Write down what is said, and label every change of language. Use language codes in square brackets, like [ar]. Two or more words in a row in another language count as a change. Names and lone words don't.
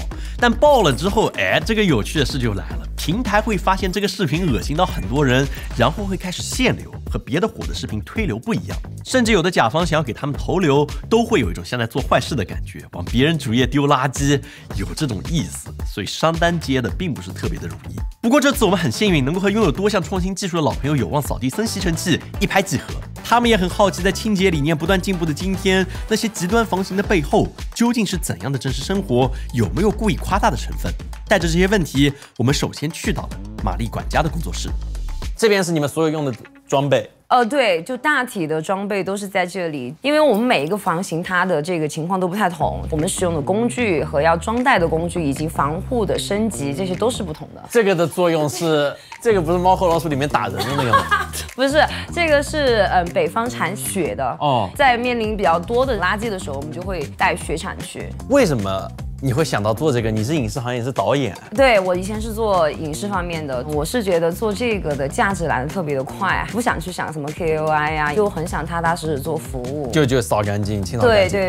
[zh] 但爆了之後，這個有趣的事就来了，平台會發現這個視頻惡心到很多人，然後會開始限流，和別的火的视頻推流不一樣。甚至有的甲方想要給他們投流，都會有一種像在做壞事的感覺，往別人主頁丟垃圾，有這種意思。所以商單接的並不是特別的容易。不過這次我們很幸運，能夠和擁有多項創新技術的老朋友有望掃地僧吸尘器一拍即合。他們也很好奇，在清潔理念不斷進步的今天，那些極端房型的背後究竟是怎樣的真實生活，有沒有故意誇大的成分？帶着這些問題，我們首先去到了瑪麗管家的工作室。這邊是你們所有用的裝備。对，就大體的裝備都是在這裡，因為我們每一個房型它的這個情況都不太同，我們使用的工具和要裝袋的工具以及防護的升級，這些都是不同的。這個的作用是，這個不是貓和老鼠裡面打人的那個嗎？不是，這個是北方鏟雪的哦，在面臨比較多的垃圾的時候，我們就會帶雪鏟去。為什麼你會想到做這個？你是影視行業，你是導演。對，我以前是做影視方面的，我是覺得做這個的價值來得特別的快，不想去想什麼 KOI 啊，就很想踏踏實實做服務，就掃乾淨、清掃乾淨。